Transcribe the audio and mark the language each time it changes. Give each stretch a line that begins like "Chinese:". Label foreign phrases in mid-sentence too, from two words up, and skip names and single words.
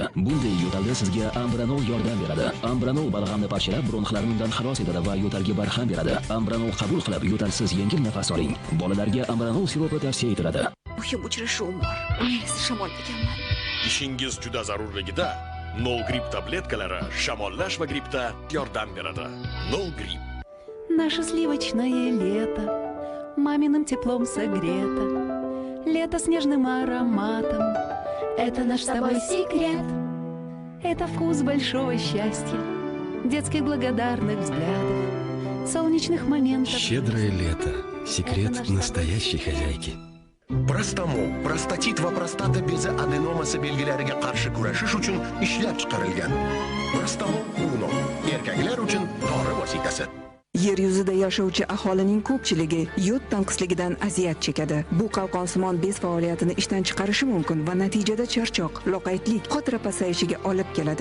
Uzbek: Bunday yo'talda sizga Ambranol yordam beradi. Ambranol balg'amni parchalab bronxlarni undan xalos etadi va yo'talga barham beradi. Ambranol qabul qilib, yo'talsiz yengil nafas oling. Bolalarga Ambranol siropi tavsiya etiladi. Muhim uchrashuvim bor. Men shamol ekanman. Ishingiz juda zarurligida Nol Grip tabletkalari shamollash va grippda yordam beradi. Nol Grip.
Russian: Наше сливочное лето маминым теплом согрето. Лето с нежным ароматом. Это наш с тобой секрет. Это вкус большого счастья, детских благодарных взглядов, солнечных моментов. Щедрое лето. Секрет настоящей хозяйки.
Uzbek: Простамol, prostatit va prostata bezi adenomasi belgilariga qarshi kurashish uchun ishlab chiqarilgan. Простамol Uno erkaklar uchun dori vositasi. Yer yuzida yashovchi aholining ko'pchiligi yod tanqisligidan aziyat chekadi. Bu qalqonsimon bez faoliyatini ishdan chiqarishi mumkin va natijada charchoq, loqaydlik, xotira pasayishiga olib keladi.